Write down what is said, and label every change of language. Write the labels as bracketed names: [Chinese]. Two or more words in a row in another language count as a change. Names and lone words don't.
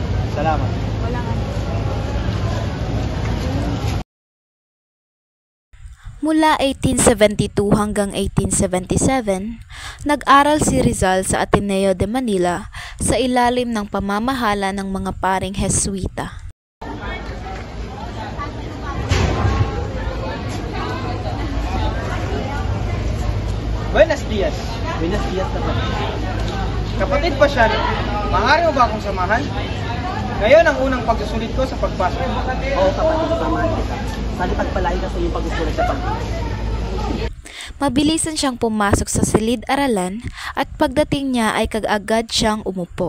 [Filipino] Salamat. Walang ano. Mula 1872 hanggang 1877, nag-aral si Rizal sa Ateneo de Manila sa ilalim ng pamamahala ng mga paring Jesuita. [Spanish] Buenos dias. Buenos dias, [Filipino] kapatid. Kapatid pa siya. Maaari mo ba akong samahan? Ngayon ang unang pagsusulit ko sa pagpasok. Oo, kapatid, samahan kita. Sana pagpalain ka sa iyong pagsusulit sa pag-ibig. Mabilisan siyang pumasok sa silid-aralan at pagdating niya ay kag-agad siyang umupo.